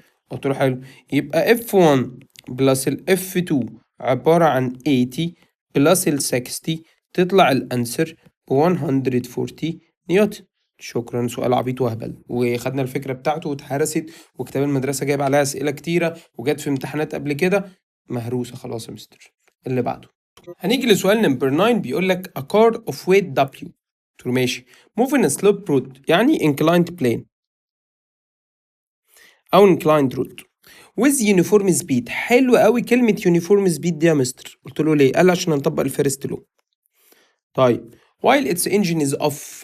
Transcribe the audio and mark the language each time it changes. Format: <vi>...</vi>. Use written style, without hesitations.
<ar>قلت له حلو، يبقى F1 بلس ال F2 عبارة عن 80 بلس ال 60 تطلع الانسر ب 140 نيوتن. شكرا، سؤال عبيط وهبل وخدنا الفكرة بتاعته واتهرست، وكتاب المدرسة جايب عليها أسئلة كتيرة وجت في امتحانات قبل كده، مهروسة خلاص يا مستر. اللي بعده هنيجي لسؤال نمبر 9، بيقول لك</ar> <en>a car of weight W.</en> <ar>قلت له ماشي.</ar> <en>move in a slope road</en> <ar>يعني</ar> <en>inclined plane أو inclined road with uniform speed.</en> <ar>حلو قوي كلمة uniform speed دي يا مستر. قلت له ليه؟ قال عشان نطبق الفيرست لو. طيب</ar> <en>while its engine is off.</en>